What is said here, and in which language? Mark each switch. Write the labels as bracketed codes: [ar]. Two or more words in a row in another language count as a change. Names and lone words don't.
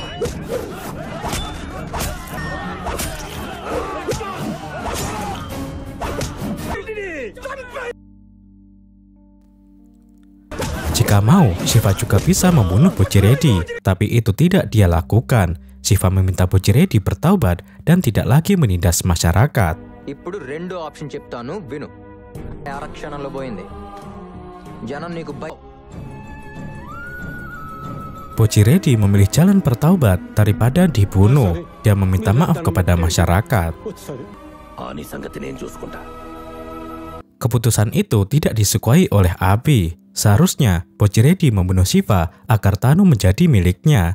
[id] Jika mau, Shiva juga bisa membunuh Bojiredi, tapi itu tidak dia lakukan. Shiva meminta Bojiredi bertaubat dan tidak lagi menindas masyarakat. [te] ఇప్పుడు రెండో ఆప్షన్ చెప్తాను విను. ఆరక్షణంలో పోయింది. జనం నీకు [id] Bojiredi memilih jalan bertaubat daripada dibunuh. Dia meminta maaf kepada masyarakat. Keputusan itu tidak disukai oleh Abi. Seharusnya Bojiredi membunuh Shiva agar Tano menjadi miliknya.